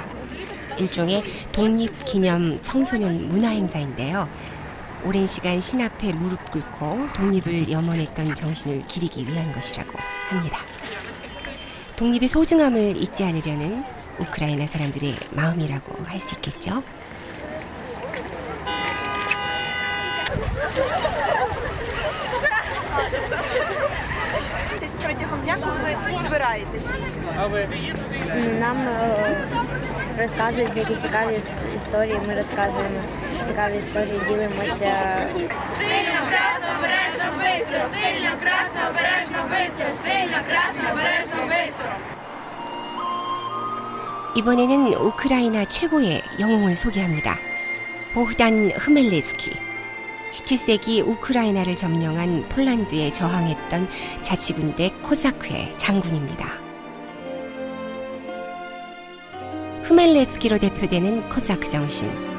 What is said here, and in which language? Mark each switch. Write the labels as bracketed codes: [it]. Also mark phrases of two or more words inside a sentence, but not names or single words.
[ko] 일종의 독립기념 청소년 문화 행사인데요. 오랜 시간 신 앞에 무릎 꿇고 독립을 염원했던 정신을 기리기 위한 것이라고 합니다. 독립의 소중함을 잊지 않으려는 우크라이나 사람들의 마음이라고 할 수 있겠죠. [uk] Нам розказують всякі цікаві історії, ми розказуємо цікаві історії, ділимося. Сильно, красно, обережно, бистро! Сильно, красно, обережно, бистро! Сильно, красно, обережно, бистро! [ko] 이번에는 우크라이나 최고의 영웅을 소개합니다. 보흐단 흐멜레스키. 17세기 우크라이나를 점령한 폴란드에 저항했던 자치군대 코사크의 장군입니다. 흐멜레스키로 대표되는 코사크 정신.